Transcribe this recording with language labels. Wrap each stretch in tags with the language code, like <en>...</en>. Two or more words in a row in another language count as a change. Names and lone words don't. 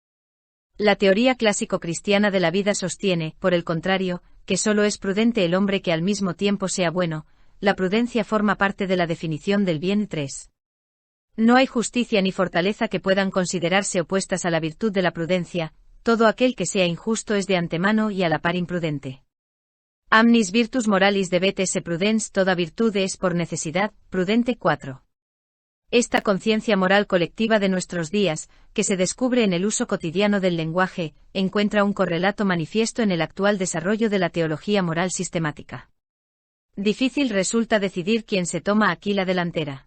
<es>La teoría clásico-cristiana de la vida sostiene, por el contrario, que solo es prudente el hombre que al mismo tiempo sea bueno. La prudencia forma parte de la definición del bien. 3. No hay justicia ni fortaleza que puedan considerarse opuestas a la virtud de la prudencia. Todo aquel que sea injusto es de antemano y a la par imprudente.</es> <la>Amnis virtus moralis debet esse prudens,</la> <es>toda virtud es por necesidad, prudente. 4. Esta conciencia moral colectiva de nuestros días, que se descubre en el uso cotidiano del lenguaje, encuentra un correlato manifiesto en el actual desarrollo de la teología moral sistemática. Difícil resulta decidir quién se toma aquí la delantera.</es>